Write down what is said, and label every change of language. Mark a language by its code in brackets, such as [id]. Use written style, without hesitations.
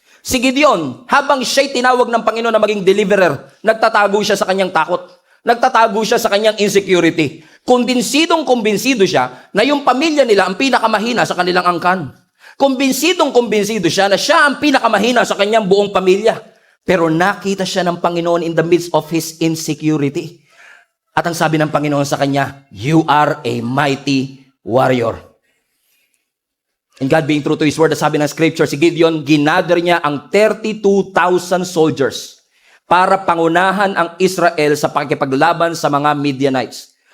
[tl] Si Gideon, habang siya'y tinawag ng Panginoon na maging deliverer, nagtatago siya sa kanyang takot. Nagtatago siya sa kanyang insecurity. Kumbinsido siya na yung pamilya nila ang pinakamahina sa kanilang angkan. Kumbinsido siya na siya ang pinakamahina sa kanyang buong pamilya. Pero nakita siya ng Panginoon [en] in the midst of his insecurity. [tl] At ang sabi ng Panginoon sa kanya, [en] you are a mighty warrior. And God being true to His word, [tl] sabi ng scripture, si Gideon, ginather niya ang 32,000 soldiers para pangunahan ang Israel sa pakikipaglaban sa mga Midianites.